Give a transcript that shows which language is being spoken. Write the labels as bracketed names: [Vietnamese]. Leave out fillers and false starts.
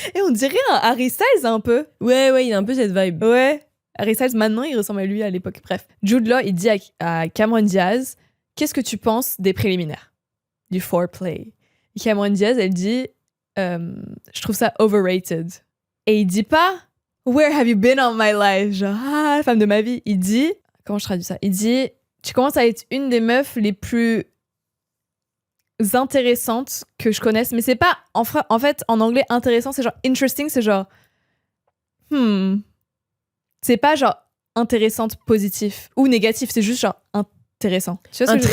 [French] Et on dirait un Harry Styles un peu. Ouais, il a un peu cette vibe. Ouais. Harry Styles, maintenant, il ressemble à lui à l'époque. Bref. Jude Law, il dit à Cameron Diaz, qu'est-ce que tu penses des préliminaires? Du foreplay. Et Cameron Diaz, elle dit, je trouve ça overrated. Et il dit pas, [English] where have you been all my life? [French] Genre, la femme de ma vie. Il dit, comment je traduis ça? Il dit, tu commences à être une des meufs les plus intéressantes que je connaisse. Mais c'est pas, en fait, en anglais, intéressant, c'est genre interesting, c'est genre, c'est pas genre intéressante, positif ou négatif, c'est juste genre intéressant. Tu vois ce que je veux dire?